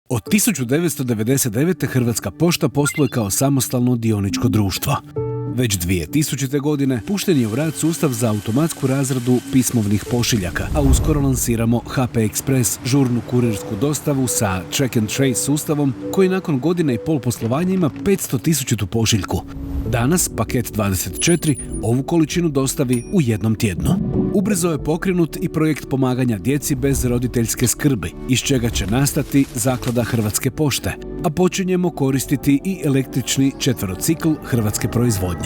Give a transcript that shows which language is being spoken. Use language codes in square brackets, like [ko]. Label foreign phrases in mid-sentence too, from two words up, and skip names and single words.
[hr] Od 1999. Hrvatska pošta posluje kao samostalno dioničko društvo. Već 2000. godine pušten je u rad sustav za automatsku razradu pismovnih pošiljaka, a uskoro lansiramo HP Express, žurnu kurirsku dostavu sa [en] track and trace [hr] sustavom koji nakon godine i pol poslovanja ima 500.000 pošiljku. Danas paket 24 ovu količinu dostavi u jednom tjednu. Ubrzo je pokrenut i projekt pomaganja djeci bez roditeljske skrbi, iz čega će nastati Zaklada Hrvatske pošte, a počinjemo koristiti i električni četverocikl hrvatske proizvodnje.